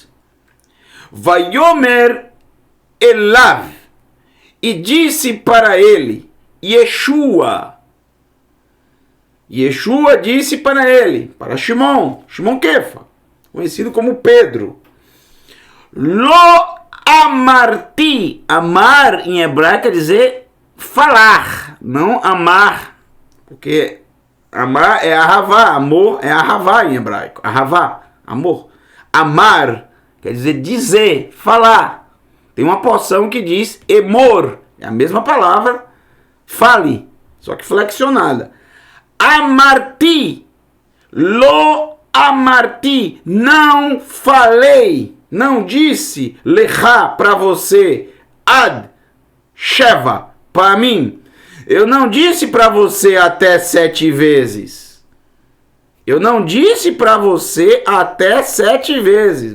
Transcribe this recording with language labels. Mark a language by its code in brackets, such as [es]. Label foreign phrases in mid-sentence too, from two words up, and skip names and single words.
[he] ויאמר אליו, [pt] e disse para ele, Yeshua disse para ele, para Shimon Kefa, conhecido como Pedro, [he] Lo amarti, [pt] amar em hebraico quer dizer falar, não amar, porque amar é ahavá, amor é ahavá em hebraico, ahavá, amor. Amar quer dizer, falar. Tem uma porção que diz emor, é a mesma palavra, fale, só que flexionada. [he] אמרתי, לא אמרתי, [pt] não falei, não disse, lechá, para você, ad, sheva, para mim. Eu não disse para você até 7 vezes. Eu não disse para você até 7 vezes.